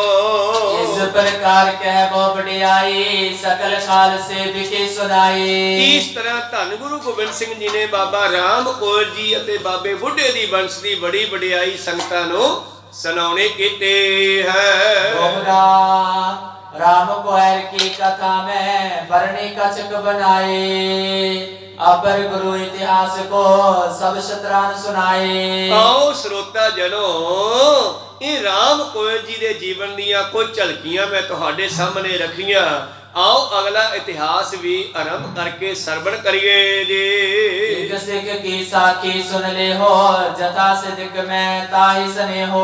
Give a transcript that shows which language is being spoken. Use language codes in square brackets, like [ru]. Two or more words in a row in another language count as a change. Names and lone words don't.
[pa] ਇਸ ਪ੍ਰਕਾਰ ਕਹਿ ਬੋ ਵਡਿਆਈ ਸਕਲ ਖਾਲਸੇ ਵਿਖੇ ਸੁਨਾਈ। ਇਸ ਤਰ੍ਹਾਂ ਧੰਨ ਗੁਰੂ ਗੋਬਿੰਦ ਸਿੰਘ ਜੀ ਨੇ ਬਾਬਾ ਰਾਮ ਕੋਇਲ ਜੀ ਅਤੇ ਬਾਬੇ ਬੁੱਢੇ ਦੀ ਬੰਸ ਦੀ ਬੜੀ ਵਡਿਆਈ ਸੰਗਤਾਂ ਨੂੰ ਸੁਣਾਉਣੇ ਕੀਤੇ ਹੈ। [hi] राम कोयल की कथा में वर्णी कछक बनाए, अपर गुरु इतिहास को सब शतरान सुनाए। आओ श्रोता जनो, [pa] ਇਹ ਰਾਮ ਕੋਇਲ ਜੀ ਦੇ ਜੀਵਨ ਦੀਆਂ ਕੁਝ ਝਲਕੀਆਂ ਮੈਂ ਤੁਹਾਡੇ ਸਾਹਮਣੇ ਰੱਖੀਆਂ। ਆਓ ਅਗਲਾ ਇਤਿਹਾਸ ਵੀ ਆਰੰਭ ਕਰਕੇ ਸਰਵਣ ਕਰੀਏ ਜੀ। ਇੱਕ ਸਿੱਖ ਕੀ ਸਾਖੀ ਸੁਣ ਲੈ ਹੋ, ਜਥਾ ਸਿਦਕ ਮੈਂ ਤਾਹੀ ਸਨੇ ਹੋ।